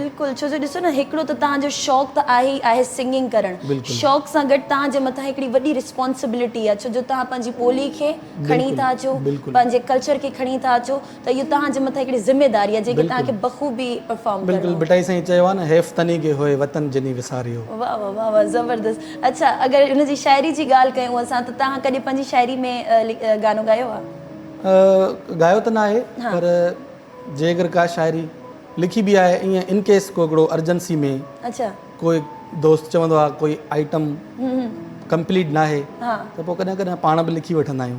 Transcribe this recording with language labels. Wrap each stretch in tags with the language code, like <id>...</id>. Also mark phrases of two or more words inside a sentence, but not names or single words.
<sd>बिल्कुलु, छो जो ॾिसो न हिकिड़ो त तव्हांजो शौक़ु त आहे ई आहे सिंगिंग करणु, शौक़ु सां गॾु तव्हांजे मथां हिकिड़ी वॾी रिस्पॉन्सिबिलिटी आहे, छो जो तव्हां पंहिंजी ॿोली खे खणी था अचो, पंहिंजे कल्चर खे खणी था अचो, त इहो तव्हांजे मथां हिकिड़ी ज़िमेदारी आहे जेके तव्हांखे बख़ूबी परफॉर्म करणो। बिल्कुलु, बिटाई साईं चयो आहे न, हैफ़ तनी के होए वतन जनी विसारियो। वाह वाह वाह वाह, ज़बरदस्त। अच्छा, अगरि हुनजी शाइरी जी ॻाल्हि कयूं असां त तव्हां कॾहिं पंहिंजी शाइरी में गानो ॻायो आहे? ॻायो त न आहे, पर जे अगरि का शाइरी लिखी बि आहे ईअं</sd> <en>in case</en> <sd>को हिकिड़ो अर्जेंसी में अच्छा कोई दोस्त चवंदो आहे कोई</sd> <en>item complete</en> <sd>न आहे त पोइ कॾहिं कॾहिं पाण बि लिखी वठंदा आहियूं।</sd>